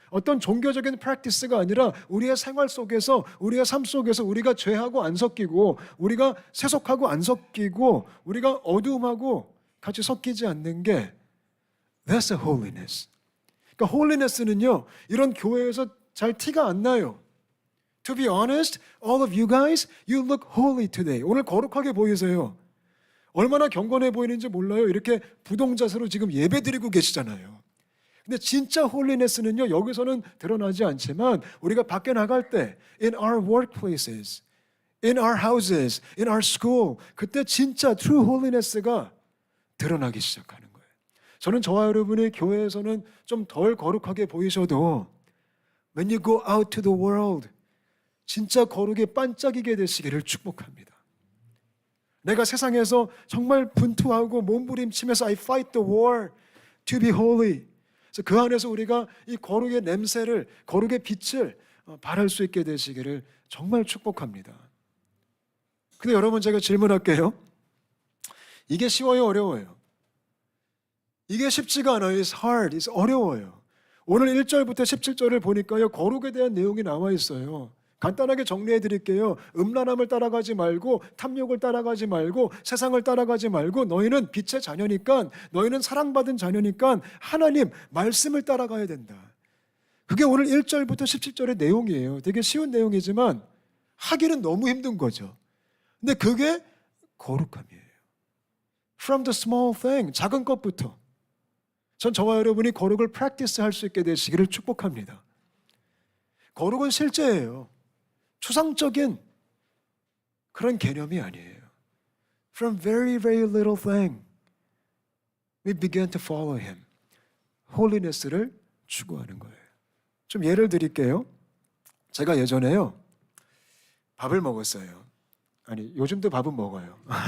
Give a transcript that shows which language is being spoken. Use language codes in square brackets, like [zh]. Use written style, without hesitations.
[ko] 어떤 종교적인 프랙티스가 아니라 우리의 생활 속에서, 우리의 삶 속에서 우리가 죄하고 안 섞이고, 우리가 세속하고 안 섞이고, 우리가 어두움하고 같이 섞이지 않는 게 [en] That's a holiness. [ko] 그러니까 holiness는요, 이런 교회에서 잘 티가 안 나요. [en] To be honest, all of you guys, you look holy today. [ko] 오늘 거룩하게 보이세요. 얼마나 경건해 보이는지 몰라요. 이렇게 부동자세로 지금 예배드리고 계시잖아요. 근데 진짜 홀리네스는요, 여기서는 드러나지 않지만 우리가 밖에 나갈 때 [en] in our workplaces, in our houses, in our school, [ko] 그때 진짜 true holiness가 드러나기 시작하는 거예요. 저는 저와 여러분이 교회에서는 좀 덜 거룩하게 보이셔도 [en] when you go out to the world, [ko] 진짜 거룩에 반짝이게 되시기를 축복합니다. 내가 세상에서 정말 분투하고 몸부림치면서 [en] I fight the war to be holy. [ko] 그래서 그 안에서 우리가 이 거룩의 냄새를, 거룩의 빛을 발할 수 있게 되시기를 정말 축복합니다. 근데 여러분, 제가 질문할게요. 이게 쉬워요, 어려워요? 이게 쉽지가 않아요. [en] It's hard, it's [ko] 어려워요. 오늘 1절부터 17절을 보니까요, 거룩에 대한 내용이 나와 있어요. 간단하게 정리해 드릴게요. 음란함을 따라가지 말고, 탐욕을 따라가지 말고, 세상을 따라가지 말고, 너희는 빛의 자녀니까, 너희는 사랑받은 자녀니까 하나님 말씀을 따라가야 된다. 그게 오늘 1절부터 17절의 내용이에요. 되게 쉬운 내용이지만 하기는 너무 힘든 거죠. 근데 그게 거룩함이에요. [en] From the small thing, [ko] 작은 것부터. 전 저와 여러분이 거룩을 practice 할 수 있게 되시기를 축복합니다. 거룩은 실제예요. 추상적인 그런 개념이 아니에요. [en] From very, very little thing, we began to follow Him. [ko] 홀리네스를 추구하는 거예요. 좀 예를 드릴게요. 제가 예전에요, 밥을 먹었어요. 아니, 요즘도 밥은 먹어요.